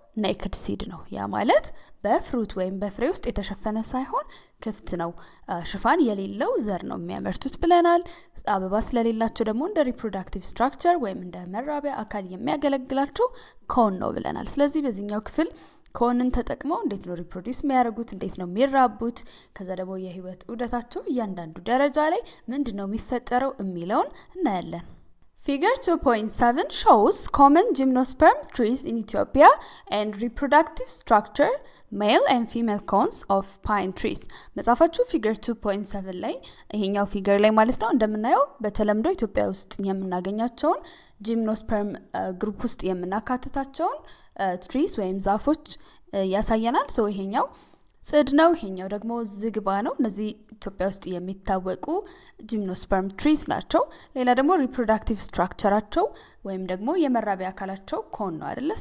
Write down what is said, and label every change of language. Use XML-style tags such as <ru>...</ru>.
<am>naked seed ነው። ያ ማለት በፍሩት ወይም በፍሬ ውስጥ የተሸፈነ ሳይሆን ክፍት ነው፣ ሽፋን የሌለው ዘር ነው የሚያመርቱት ብለናል። አበባ ስለሌላቸው ደግሞ እንደ reproductive structure ወይም እንደ መራቢያ አካል የሚያገለግላቸው ኮን ነው ብለናል። ስለዚህ በዚህኛው ክፍል ኮንን ተጠቅመው እንዴት ነው ሪፕሮዲዩስ የሚያደርጉት፣ እንዴት ነው የሚራቡት፣ ከዛ ደግሞ የህይወት ዑደታቸው እያንዳንዱ ደረጃ ላይ ምንድነው የሚፈጠረው የሚለውን እናያለን።</am> <en>Figure 2.7 shows common gymnosperm trees in Ethiopia and reproductive structure, male and female cones of pine trees.</en> <am>መጻፋችሁ figure 2.7 ላይ ይሄኛው figure ላይ ማለት ነው እንደምናየው በተለምዶ ኢትዮጵያ ውስጥ የምናገኛቸውን ጂምኖስፐርም ግሩፕ ውስጥ የምናካትታቸውን ትሪስ ወይም ዛፎች ያሳየናል። ሶ ይሄኛው ጽድ ነው፣ ይሄኛው ደግሞ ዝግባ ነው። እነዚህ ኢትዮጵያ ውስጥ የሚታወቁ ጂምኖስፐርም ትሪስ ናቸው። ሌላ ደግሞ ሪፕሮዳክቲቭ ስትራክቸራቸው ወይም ደግሞ የመራቢያ አካላቸው ኮን ነው አይደለ?</am>